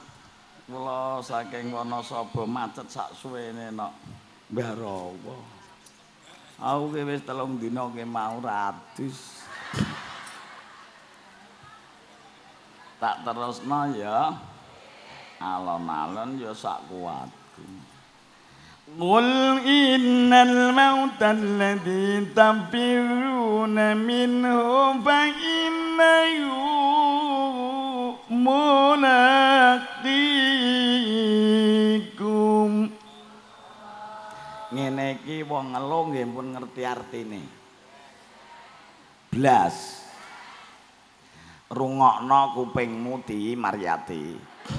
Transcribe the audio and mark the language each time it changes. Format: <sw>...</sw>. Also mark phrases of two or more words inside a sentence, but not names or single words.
<jv>Kula saking Wonosobo macet sak suwene nok Mbarawa. Aku ki wis 3 dina ki mau ratus. Tak terusno ya. Alon-alon ya sak kuatku.</jv> <ar>قل إن الموت الذي تفرون منه فإنه ملاقيكم.</ar> <jv>Ngene iki wong ngelo nggih pun ngerti artine. Blas. Rungokno kupingmu di Maryati.</jv>